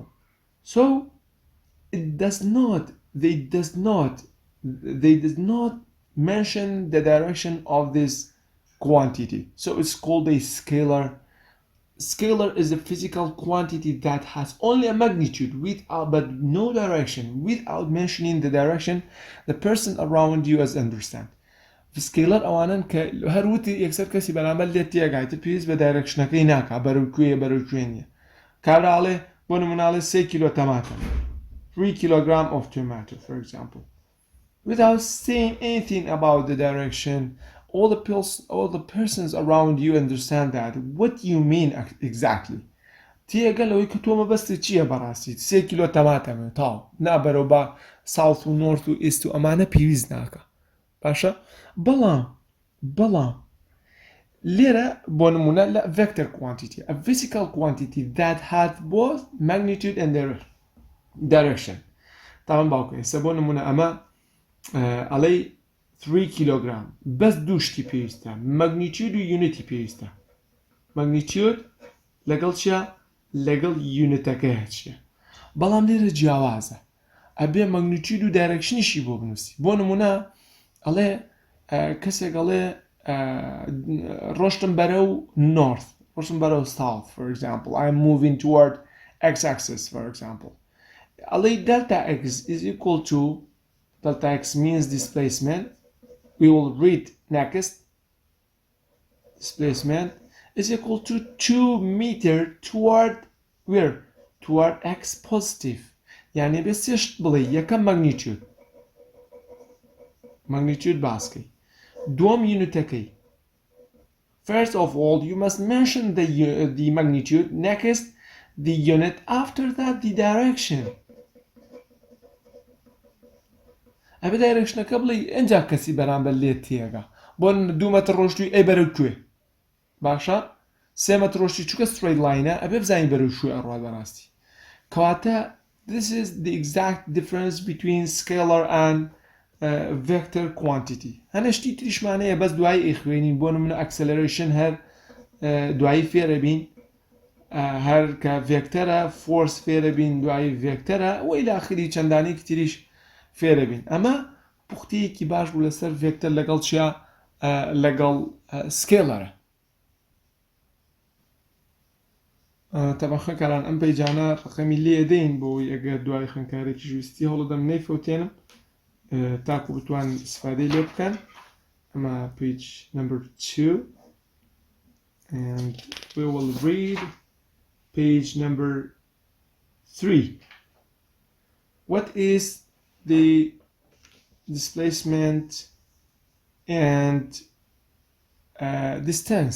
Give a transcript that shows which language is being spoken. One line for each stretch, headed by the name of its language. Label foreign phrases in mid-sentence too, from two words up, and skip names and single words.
English: So it does not mention the direction of this quantity, so it's called a scalar. Scalar is a physical quantity that has only a magnitude but no direction. Without mentioning the direction, the person around you has understand.
Central Kurdish: سکیلر ئەوانن کە هەروتی یەکسەر کەسی بەرامبەر لێت تێگایتە پێویست بە دایرەکشنەکەی ناکا بەرەو کوێ نییە. کابراڵێ بۆ نموناڵێ 3 کیلۆ تەماتە
English: 3 kilogram of tomato, for example. Without saying anything about the direction, all the persons around you understand that. What do you mean exactly?
Central Kurdish: تێگەلەوەی کە تۆ مەبەستت چییە بەڕاستی 3 کیلۆ تەماتەمە تاو نابەرەو بە ساوت و نۆرت و ئیست و ئەمانە پێویست ناکە. باشە بەڵام لێرە بۆ نمونە لە
English: vector quantity, a physical quantity that has both magnitude and direction.
Central Kurdish: تاوان باوکە ئێستا بۆ نمونە ئەمە ئەڵێ 3 kilogram بەس دووشتی پێویستە magnitude و unity پێویستە. magnitude لەگەڵ چیە؟ لەگەڵ unitەکەیە چیە؟ بەڵام لێرە جیاوازە ئەبێ magnitude و directionیشی بۆ بنووسی. بۆ نمونە ئەڵێ کەسێک ئەڵێ ڕۆشتم بەرەو north, ڕۆشتم بەرەو south,
English: for example. I'm moving toward x-axis, for example. ئەڵێ delta x is equal to, delta x means displacement. We will read next. Displacement is equal to 2 meter toward where? toward x positive
Central Kurdish: يعني بس يشت بڵێ یەکەم magnitude باسکەی دووەم یونتەکەی.
English: First of all, you must mention the magnitude, next the unit, after that the direction.
Central Kurdish: ئەبێ دایرەکشنەکە بڵێ ئەنجا کەسی بەرامبەر لێت تێگا بۆ 2 مەتر ڕۆشتووی ئەی بەرەو کوێ باشە 3 مەتر ڕۆشتی چووکە
English: straight line
Central Kurdish: ئەبێ بزانین بەرەو شوێ ئەڕوات بەڕاستی کەواتە
English: this is the exact difference between scalar and vector quantity.
Central Kurdish: هەنە شتی تریشمانەیە بەس دوای ئەیخوێنین بۆ نمونە acceleration هەر دوایی فێرە بین هەر کە vectorە force فێرە بین دوایی vectorە و
Arabic: إلى آخری
Central Kurdish: چەندانێکی تریش فێرە بین ئەمە پوختەیەکی باش بوو لەسەر vector لەگەڵ چیا لەگەڵ scalarە. تەبەن خەکاران ئەم پەیجانە ڕقەمی لێ دەین بۆی ئەگەر دوای خوێندکارێکی ویستی هەوڵدەم نەیفەوتێنم تاکو بتوان استفادەی لێ بکەن. ئەمە
English: page number 2 and we will read page number 3. What is the displacement and distance?